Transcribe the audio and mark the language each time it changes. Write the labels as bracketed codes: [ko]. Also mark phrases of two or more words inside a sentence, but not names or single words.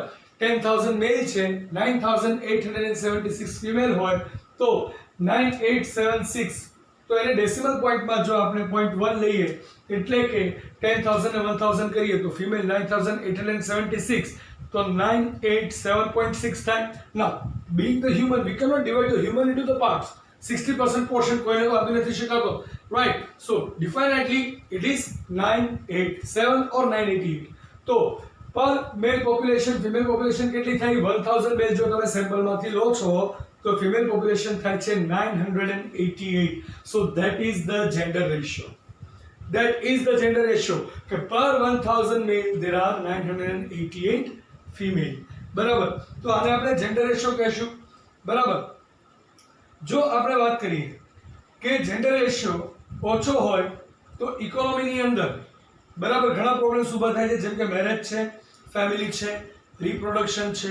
[gu] 10,000 મેલ છે, 9,876 ફિમેલ હોય તો 9876, તો એને [en] decimal pointમાં [gu] જો આપણે 0.1 લઈએ એટલે કે 10,000 ને 1,000 કરીએ તો ફિમેલ 9,876, તો 987.6 થાય. [en] Now, being the human, we cannot divide the human into the parts. [gu] 60% portion કોઈને આપી નથી શકાતો, [en] right? So definitely it is 987 or 988. [gu] તો [en] per male population, female population [gu] કેટલી થાય? 1000 મેલ જો તમે સેમ્પલમાંથી લો છો તો [en] female population [gu] થાય છે 988. [en] So that is the gender ratio. That is the gender ratio કે per 1000 male there are 988 female, [gu] બરાબર? તો આને આપણે [en] gender ratio [gu] કહીશું, બરાબર? જો આપણે વાત કરીએ કે [en] gender ratio [gu] ઓછો હોય તો ઇકોનોમીની અંદર, બરાબર, ઘણા પ્રોબ્લેમ્સ ઊભા થાય છે, જેમ કે મેરેજ છે, ફેમિલી છે, રિપ્રોડક્શન છે.